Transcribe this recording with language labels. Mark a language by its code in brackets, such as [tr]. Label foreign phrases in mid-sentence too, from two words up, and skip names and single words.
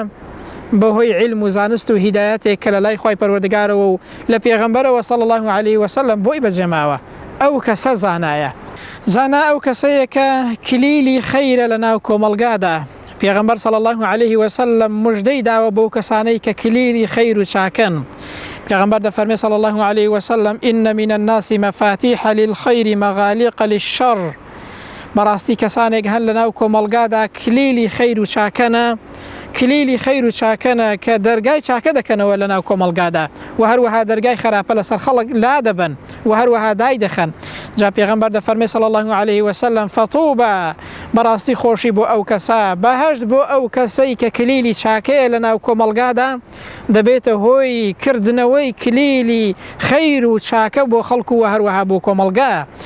[ckb] بەهۆی عیلم و زانست و هیدایەتێک کە لە لای خوای پەروەردگارەوە و لە پێغەمبەرەوە [ar] صلی الله علیه وسلم [ckb] بۆی بەجێماوە. ئەو کەسە زانایە. زانا ئەو کەسەیە کە کلیلی خەیرە لە ناو کۆمەلگادا. پێغەمبەر [ar] صلی الله علیه وسلم [ckb] مژدەی داوە بەو کەسانەی کە کلیلی خەیر و چاکن. پێغەمبەر دەفەرمێ [ar] صلی الله علیه وسلم إن من الناس مفاتيح للخير مغاليق للشر. [ckb] بەڕاستی کەسانێک هەن لە ناو کۆمەلگادا کلیلی خەیر و چاکەنە، کلیلی خەیر و چاکەنە کە دەرگای چاکە دەکەنەوە لە ناو کۆمەلگادا و هەروەها دەرگای خراپە لەسەر خەڵک لا دەبن و هەروەها دای دەخەن. جا پێغەمبەر دەفەرمێ [ar] صلی الله علیه وسلم [ckb] فەطوبە، بەڕاستی خۆشی بۆ ئەو کەسە، بەهەشت بۆ ئەو کەسەی کە کلیلی چاکەیە لە ناو کۆمەلگادا، دەبێتە هۆی کردنەوەی کلیلی خەیر و چاکە بۆ خەڵک و هەروەها بۆ کۆمەلگا.